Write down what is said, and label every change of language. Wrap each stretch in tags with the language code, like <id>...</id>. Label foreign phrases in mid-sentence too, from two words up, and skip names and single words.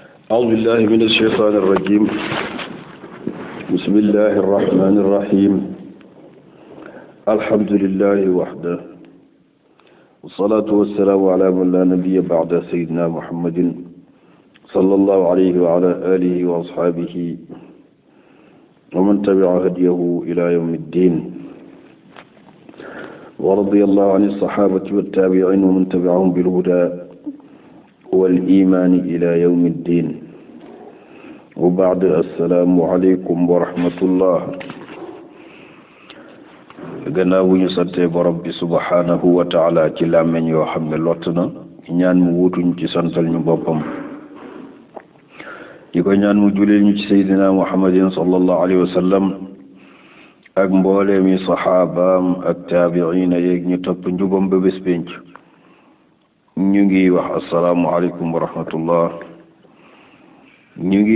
<ar>أعوذ بالله من الشيطان الرجيم بسم الله الرحمن الرحيم الحمد لله وحده والصلاة والسلام على من لا نبي بعد سيدنا محمد صلى الله عليه وعلى آله وأصحابه ومن تبع هديه إلى يوم الدين ورضي الله عن الصحابة والتابعين ومن تبعهم بالهدى والإيمان إلى يوم الدين وبعد السلام عليكم ورحمة الله</ar> <wo>gannaaw bu ñu sante borom bi</wo> <ar>سبحانه وتعالى</ar> <wo>ci làmmeñ yoo xam ne lott na ñaan mu wutuñ ci santal ñu boppam di ko ñaan mu julil ñu ci seydina</wo> <ar>محمد صلى الله عليه وسلم</ar> <wo>ak mbooleemi saxaabaam ak taabiina yeeg ñu topp njubam ba bés pénc ñu ngi wax</wo> <ar>السلام عليكم ورحمة الله</ar> <wo>ñu</wo>